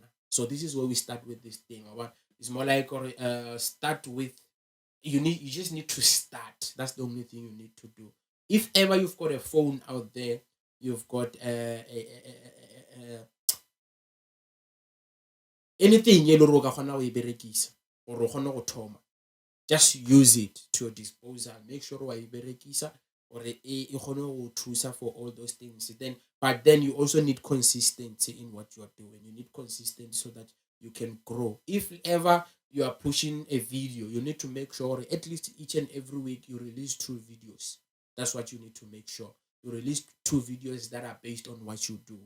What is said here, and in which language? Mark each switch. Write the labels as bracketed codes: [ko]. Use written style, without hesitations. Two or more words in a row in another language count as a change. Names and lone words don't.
[en] So this is where we start with this thing. It's more like start with you just need to start. That's the only thing you need to do. If ever you've got a phone out there, you've got anything [nso] ye le gore o ka kgona go e berekisa gore o kgone go thoma, [en] just use it to your disposal. Make sure [nso] wa e berekisa gore e kgone go thusa [en] for all those things. But then you also need consistency in what you are doing. You need consistency so that you can grow. If ever you are pushing a video, you need to make sure at least each and every week you release 2 videos. That's what you need to make sure. You release 2 videos that are based on what you do.